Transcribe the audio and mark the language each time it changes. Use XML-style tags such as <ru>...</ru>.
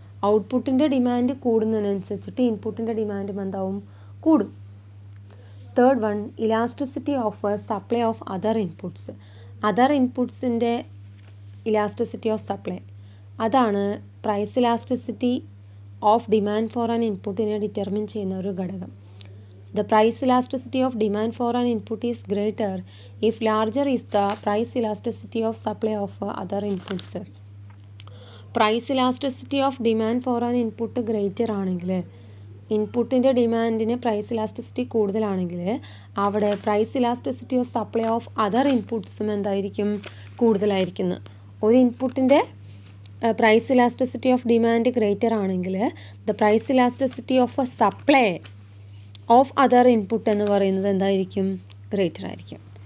<ml>ഔട്ട്പുട്ടിൻ്റെ demand കൂടുന്നതിനനുസരിച്ചിട്ട് ഇൻപുട്ടിൻ്റെ ഡിമാൻഡും എന്താവും, കൂടും.</ml> <en>Third one elasticity of supply of other inputs.</en> <ml>Other ഇൻപുട്ട്സിൻ്റെ elasticity of supply അതാണ്</ml> <en>price elasticity of demand for an ഇൻപുട്ടിനെ</en> <ml>determine ചെയ്യുന്ന ഒരു ഘടകം.</ml> <en>The price elasticity of demand for an input is greater if larger is the price elasticity of supply of other inputs. Price elasticity of demand for an input greater ആണെങ്കിൽ</en> <ml>ഇൻപുട്ടിൻ്റെ ഡിമാൻഡിന്</ml> <en>price elasticity കൂടുതലാണെങ്കിൽ അവിടെ price elasticity of supply of other ഇൻപുട്ട്സും</en> <ml>എന്തായിരിക്കും, കൂടുതലായിരിക്കുന്നത്. ഒരു ഇൻപുട്ടിൻ്റെ</ml> <en>price elasticity of demand</en> <ml>greater ആണെങ്കിൽ</ml> <en>the price elasticity of a supply of other input</en> <ml>എന്ന് പറയുന്നത് എന്തായിരിക്കും, greater ആയിരിക്കും.</ml>